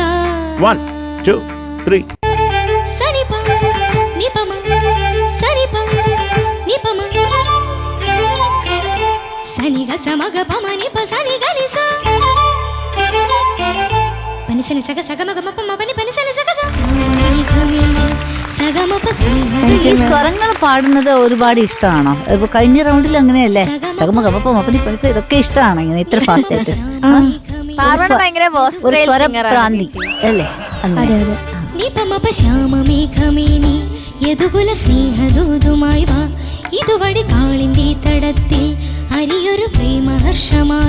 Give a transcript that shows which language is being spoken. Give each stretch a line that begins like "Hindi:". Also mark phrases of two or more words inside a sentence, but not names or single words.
Malayalam: 1 2 3 సనిప నిపమ సనిప నిపమ సనిగ సమగ పమ నిప సని గనిస పని సని సగ సగమగ మపమ పని పని సని సగ ഈ സ്വരങ്ങൾ പാടുന്നത് ഒരുപാട് ഇഷ്ടമാണോ? ഇപ്പൊ കഴിഞ്ഞ റൗണ്ടിൽ അങ്ങനെയല്ലേ, സഗമഗമപ്പം അപ്പനി പൈസ ഇതൊക്കെ ഇഷ്ടമാണോ ഇങ്ങനെ ഇത്ര ഫാസ്റ്റ് ആയിട്ട്? ഒരു സ്വരപ്രാന്തി അല്ലേ? അങ്ങനെ യദുകുല സ്നേഹദൂതുമായി വാ ഇതുവഴി കാളിന്തി തടത്തിൽ അരിയൊരു പ്രേമഹർഷമായി